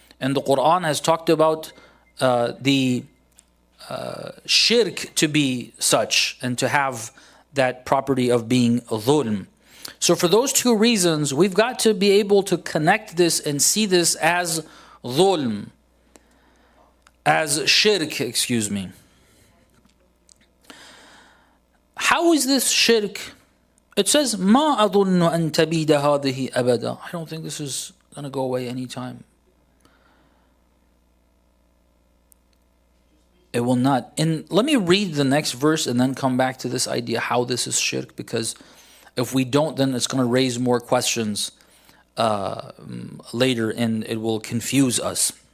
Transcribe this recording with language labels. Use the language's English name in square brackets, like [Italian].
[English] And the Quran has talked about the shirk to be such and to have that property of being dhulm. So for those two reasons, we've got to be able to connect this and see this as dhulm, as shirk, excuse me. How is this shirk? It says, [Arabic] مَا أَظُنُّ أَن تَبِيدَ هَذِهِ أَبَدًا. [English] I don't think this is going to go away anytime. It will not. And let me read the next verse and then come back to this idea how this is shirk, because if we don't, then it's going to raise more questions later and it will confuse us.